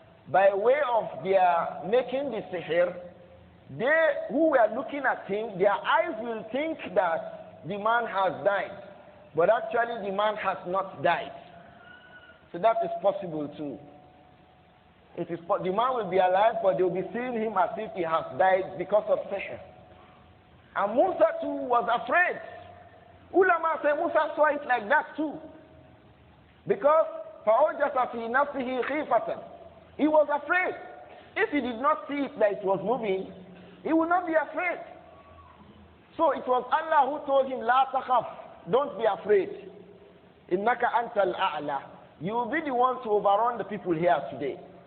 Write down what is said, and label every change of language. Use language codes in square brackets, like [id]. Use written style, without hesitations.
[en] By way of their making the sihr, they who were looking at him, their eyes will think that the man has died, but actually the man has not died. So that is possible too. The man will be alive, but they will be seeing him as if he has died because of sihr. And Musa too was afraid. Ulama say Musa saw it like that too. [ar] Because فَأَوْجَسَ فِي نَفْسِهِ خِيفَةً. [en] He was afraid. If he did not see it that it was moving, he would not be afraid. So it was Allah who told him, [ar] La takhaf, [en] don't be afraid. [ar] Innaka antal a'la. [en] You will be the one to overrun the people here today.